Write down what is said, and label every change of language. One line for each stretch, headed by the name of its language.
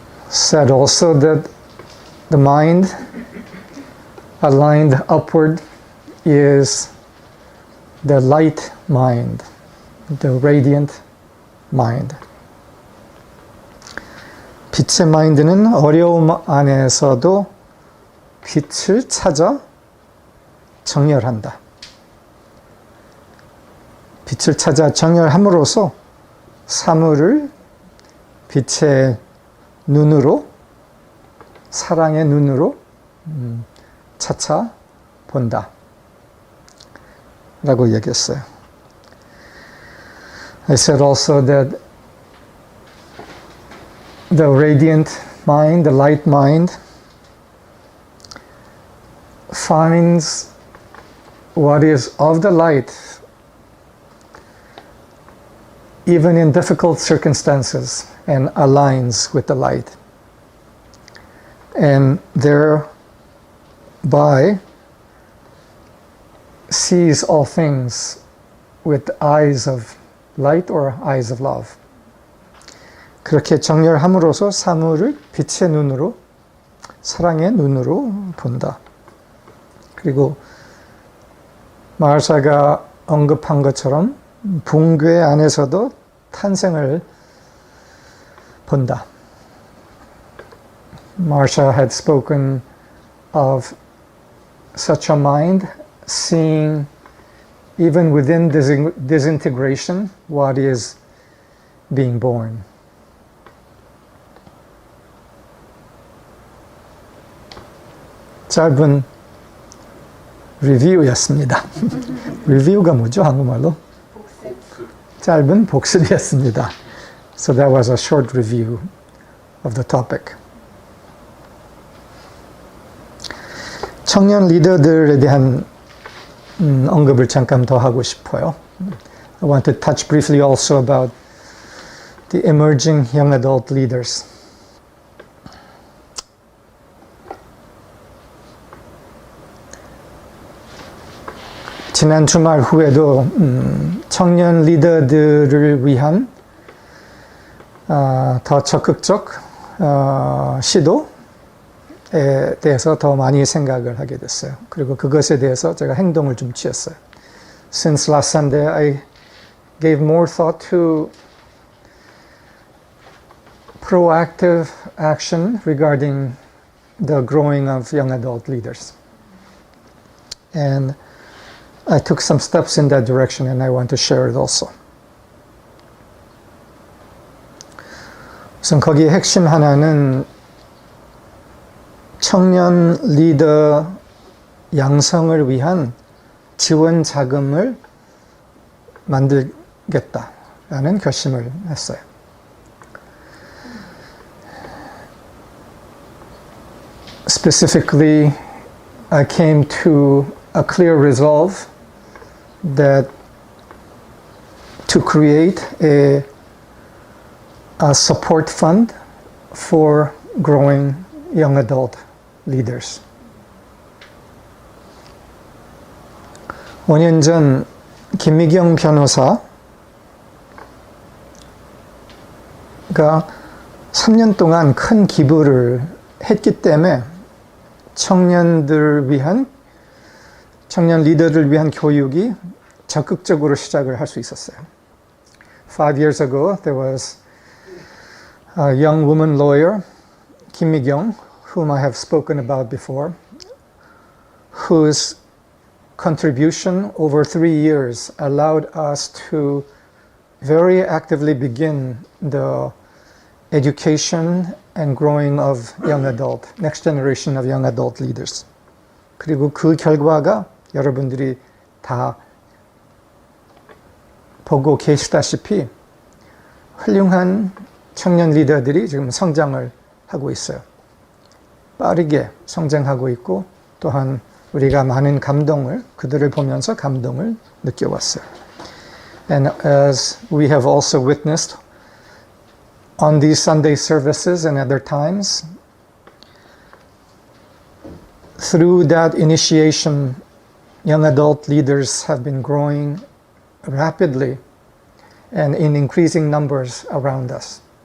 English: Said also that the mind aligned upward is the light mind, the radiant mind.
Korean: 빛의 마인드는 어려움 안에서도 빛을 찾아 정렬한다. 빛을 찾아 정렬함으로써 사물을 빛의 눈으로, 사랑의 눈으로 차차 본다. 라고 얘기했어요.
English: I said also that the radiant mind, the light mind, finds what is of the light even in difficult circumstances and aligns with the light. And thereby sees all things with eyes of light or eyes of love.
Korean: 그렇게 정렬함으로써 사물을 빛의 눈으로, 사랑의 눈으로 본다. 그리고 마르샤가 언급한 것처럼 붕괴 안에서도 탄생을 본다.
English: Marsha had spoken of such a mind seeing even within disintegration what is being born.
Korean: 짧은 리뷰였습니다. 리뷰가 뭐죠? 한국말로? 짧은 복습이었습니다.
English: So that was a short review of the topic.
Korean: 청년 리더들에 대한 언급을 잠깐 더 하고 싶어요.
English: I want to touch briefly also about the emerging young adult leaders.
Korean: 지난 주말 후에도 청년 리더들을 위한 더 적극적 시도에 대해서 더 많이 생각을 하게 됐어요. 그리고 그것에 대해서 제가 행동을 좀 취했어요.
English: Since last Sunday, I gave more thought to proactive action regarding the growing of young adult leaders. And I took some steps in that direction and I want to share it also.
Korean: 우선 거기에 핵심 하나는 청년 리더 양성을 위한 지원 자금을 만들겠다라는 결심을 했어요.
English: Specifically, I came to a clear resolve that to create a support fund for growing young adult leaders.
Korean: 5년 전 김미경 변호사가 3년 동안 큰 기부를 했기 때문에 청년 리더를 위한 교육이 적극적으로 시작을 할 수 있었어요.
English: 5 years ago, there was a young woman lawyer, Kim Mi-kyung, whom I have spoken about before, whose contribution over 3 years allowed us to very actively begin the education and growing of young adult, next generation of young adult leaders.
Korean: 그리고 그 결과가 여러분들이 다 보고 계시다시피 훌륭한 청년 리더들이 지금 성장을 하고 있어요. 빠르게 성장하고 있고 또한 우리가 많은 그들을 보면서 감동을 느껴왔어요.
English: And as we have also witnessed on these Sunday services and other times, through that initiation, young adult leaders have been growing rapidly and in increasing numbers around us.